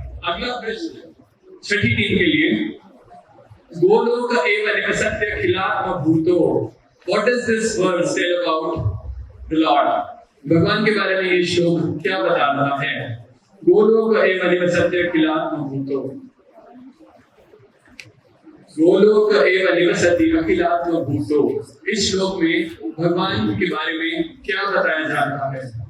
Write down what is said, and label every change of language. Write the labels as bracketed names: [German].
[Hindi] अगला प्रश्न 6ठी टीम के लिए। [Sanskrit] गोलोक एव निवसत्य खिलात्म भूतो। [English] What does this verse tell about the Lord? [Hindi] भगवान के बारे में ये श्लोक क्या बता रहा है? [Sanskrit] गोलोक एव निवसत्य खिलात्म भूतो। गोलोक एव निवसति अखिलात्म भूतो। [Hindi] इस श्लोक में भगवान के बारे में क्या बताया जा रहा है?